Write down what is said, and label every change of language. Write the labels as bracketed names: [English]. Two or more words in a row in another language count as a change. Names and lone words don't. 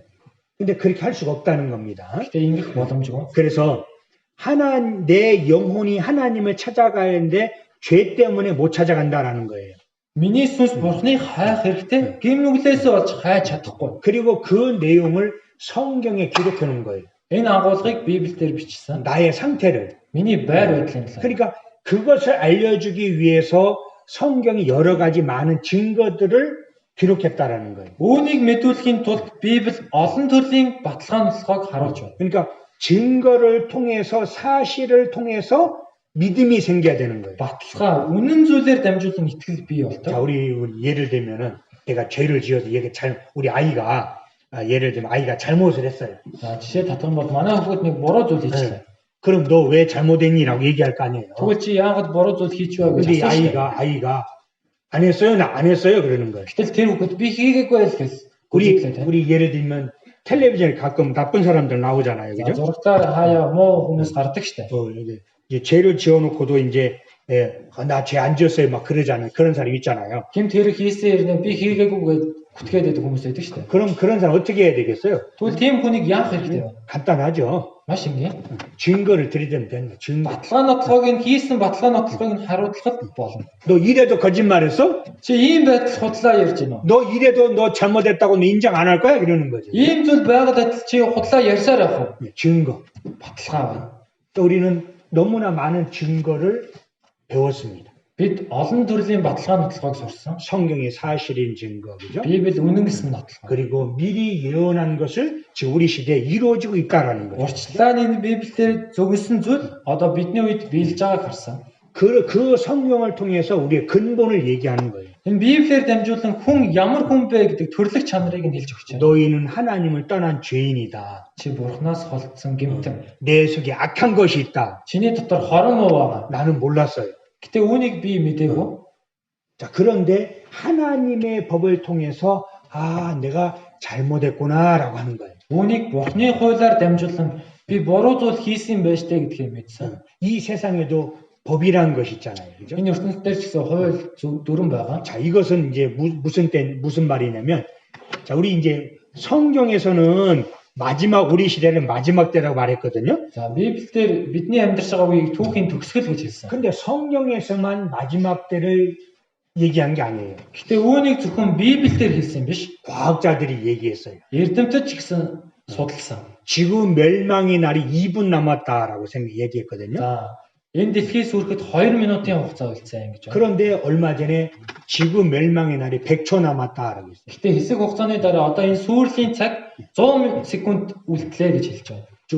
[Korean] 근데 그렇게 할 수가 없다는 겁니다. [Mongolian] Гэтэ ингэх боломжгүй. [Korean] 그래서 내 영혼이 하나님을 찾아가야 하는데 죄 때문에 못 찾아간다라는 거예요. [Mongolian] Миний сүнс Бурханыг хайх хэрэгтэй. Гэм нүглээсээ болж хайж чадахгүй. [Korean] 그리고 그 내용을 성경에 기록해 놓은 거예요. [Mongolian] Энэ агуулгыг Библиэлд бичсэн. [Korean] 나의 상태를. [Mongolian] Миний байр байдлын талаар. [Korean] 그러니까 그것을 알려주기 위해서 성경이 여러 가지 많은 증거들을 기록했다라는 거예요. [Mongolian] Үүнийг мэдүүлэхийн тулд Библи олон төрлийн баталгаажлалыг харуулж байна. [Korean] 그러니까 증거를 통해서 사실을 통해서 믿음이 생겨야 되는 거예요. [Mongolian] Баталгаа үнэн зүйлээр дамжуулан итгэл бий болдог. [Korean] 자, 우리 예를 들면은 내가 죄를 지어서 우리 아이가 예를 들면 아이가 잘못을 했어요. [Mongolian] За жишээ татах юм бол манай хүүхэд нэг буруу зүйл хийчихлээ. [Korean] 그럼 너 왜 잘못했니라고 얘기할 거 아니에요. [Mongolian] Тэгвэл чи яагаад буруу зүйл хийчихвэ гэж [Korean] 근데 [Mongolian] асууж. [Korean] 아이가 안 했어요, 나 안 했어요 그러는 거예요. [Mongolian] Гэтэл тэр хүүхэд би хийгээгүй л гэж гүйлээ. [Korean] 우리 예를 들면 텔레비전에 가끔 나쁜 사람들 나오잖아요, [Mongolian] За [Korean] 그죠? [Mongolian] зурагтаар хаяа муу хүмүүс гардаг штэ. [Korean] 이제 죄를 지어놓고도 이제 나 죄 안 지었어요 막 그러잖아요. 그런 사람 있잖아요. [Mongolian] Гэмт хэрэг хийсэн хэрнээ би хийгээгүй гэж Бүтгээд байдаг хүмүүс байдаг шүү дээ. [Korean] 그럼 그런 사람 어떻게 해야 되겠어요? [Mongolian] Тэгвэл тийм хүнийг яах хэрэгтэй вэ? [Korean] 간단하죠. [Mongolian] Маш энгийн. [Korean] 증거를 들이대면 되는 거예요. 증거. [Mongolian] Баталгаа нотлогыг хийсэн баталгаа нотлогыг нь харуулахад болно. [Korean] 너 이래도 거짓말했어? [Mongolian] Чи ийм байдал худлаа ярьж байна уу? [Korean] 너 이래도 너 잘못했다고 너 인정 안 할 거야? 그러는 거죠. [Mongolian] Ийм зүйл байгаад адил чи худлаа ярьсаар явах уу? [Korean] 증거. [Mongolian] Баталгаа байна. [Korean] 또 우리는 너무나 많은 증거를 배웠습니다. [Mongolian] Бид олон төрлийн баталгаа нотлогыг сурсан. [Korean] 성경의 사실인 증거, 그죠? [Mongolian] Библи үнэн гэсэн нотлого. [Korean] 그리고 미리 예언한 것을 지금 우리 시대에 이루어지고 있다라는 거죠. [Mongolian] Урьдчилааны Библиэлд зөвлөсөн зүйл одоо бидний үед биелж байгааг харсан. [Korean] 그 성경을 통해서 우리의 근본을 얘기하는 거예요. [Mongolian] Энэ Библиэр дамжуулан хүн ямар хүн бэ гэдэг төрлөх чанарыг нь хэлж өгч байна. [Korean] 너희는 하나님을 떠난 죄인이다. [Mongolian] Чи Бурханаас холдсон гэмтэн. [Korean] 내 속에 악한 것이 있다. [Mongolian] Чиний дотор хорон муу байгаа. [Korean] 나는 몰랐어요. [Mongolian] Гэтэ үүнийг би мэдээгүй. [Korean] 자, 그런데 하나님의 법을 통해서 내가 잘못했구나라고 하는 거예요. [Mongolian] Үүнийг Бурханы хуулиар дамжуулан би буруу зүйл хийсэн байж тээ гэдгийг мэдсэн. [Korean] 이 세상에도 법이라는 것이 있잖아요. 그죠? [Mongolian] Энэ ертөнцийн дээр ч гэсэн хууль дүрэн байгаа. [Korean] 자, 이것은 이제 무슨 말이냐면, 자, 우리 이제 성경에서는 우리 시대는 마지막 때라고 말했거든요. [Mongolian] За, Библиэлд бидний амьдарч байгаа үеийг түүхийн төгсгөл гэж хэлсэн. [Korean] 근데 성경에서만 마지막 때를 얘기한 게 아니에요. [Mongolian] Гэтэ үүнийг зөвхөн Библиэлд хэлсэн биш. [Korean] 과학자들이 얘기했어요. [Mongolian] Эрдэмтэд ч гэсэн судалсан. [Korean] 지구 멸망의 날이 2분 남았다라고 얘기했거든요. [Mongolian] За, энэ дэлхий сүрэхэд 2 минутын хугацаа үлдсэн гэж байна. [Korean] 그런데 얼마 전에 지구 멸망의 날이 100초 남았다라고 했어요. [Mongolian] Гэтэ хэсэг хугацааны дараа одоо энэ сүрлийн цаг 100 секунд үлдлээ гэж хэлж байна.